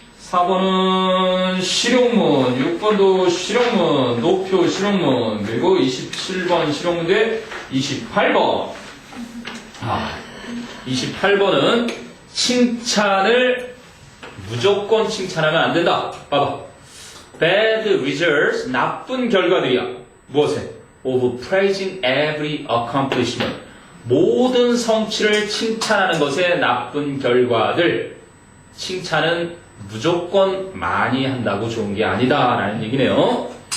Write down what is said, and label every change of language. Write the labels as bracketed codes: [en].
[ko] 4번은 실용문, 6번도 실용문, 노표 실용문, 그리고 27번 실용문 대 28번. 28번은 칭찬을 무조건 칭찬하면 안 된다. 봐봐. [en] Bad results, [ko] 나쁜 결과들이야. 무엇에? [en] Of praising every accomplishment. [ko] 모든 성취를 칭찬하는 것에 나쁜 결과들. 칭찬은 무조건 많이 한다고 좋은 게 아니다 라는 얘기네요.